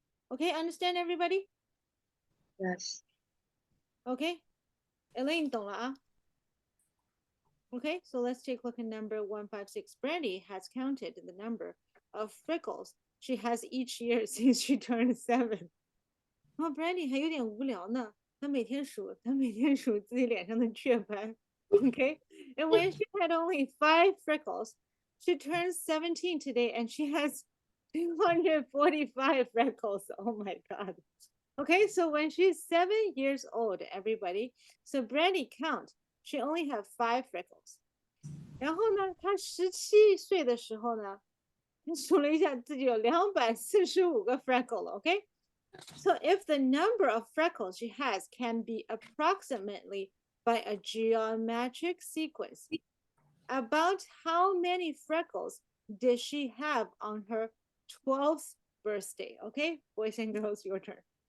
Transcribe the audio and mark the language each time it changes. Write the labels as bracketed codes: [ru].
[en] Okay, understand, everybody? Yes. Okay. [zh] Elaine 懂了啊? [en] Okay, so let's take a look at number 156. Brandy has counted the number of freckles she has each year since she turned 7. [zh] Oh, Brandy 还有点无聊呢，她每天数自己脸上的雀斑。 [en] Okay, and when she had only 5 freckles, she turned 17 today and she has 245 freckles. Oh my God. Okay, so when she's 7 years old, everybody, so Brandy count, she only have 5 freckles. [zh] 然后呢，她17岁的时候呢，她数了一下，自己有245个 freckle 了 ，OK？ [en] So if the number of freckles she has can be approximately by a geometric sequence, about how many freckles did she have on her 12th birthday? Okay, boys and girls, your turn.